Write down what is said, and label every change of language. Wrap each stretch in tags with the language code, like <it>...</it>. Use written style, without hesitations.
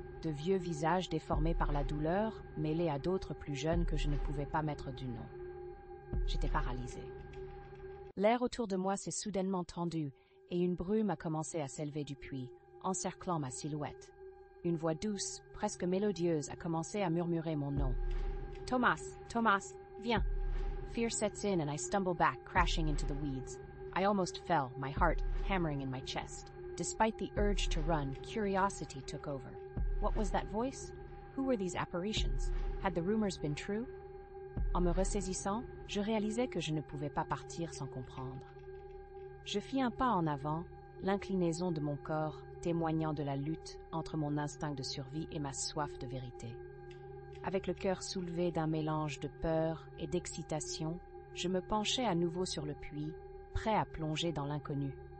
<fr>De vieux visages déformés par la douleur, mêlés à d'autres plus jeunes que je ne pouvais pas mettre du nom. J'étais paralysée. L'air autour de moi s'est soudainement tendu et une brume a commencé à s'élever du puits, encerclant ma silhouette. Une voix douce, presque mélodieuse, a commencé à murmurer mon nom. « Thomas, Thomas, viens !»</fr> <en>Fear sets in and I stumble back, crashing into the weeds. I almost fell, my heart hammering in my chest. Despite the urge to run, curiosity took over. What was that voice? Who were these apparitions? Had the rumors been true?</en> <fr>En me ressaisissant, je réalisais que je ne pouvais pas partir sans comprendre. Je fis un pas en avant, l'inclinaison de mon corps témoignant de la lutte entre mon instinct de survie et ma soif de vérité. Avec le cœur soulevé d'un mélange de peur et d'excitation, je me penchai à nouveau sur le puits, prêt à plonger dans l'inconnu.</fr>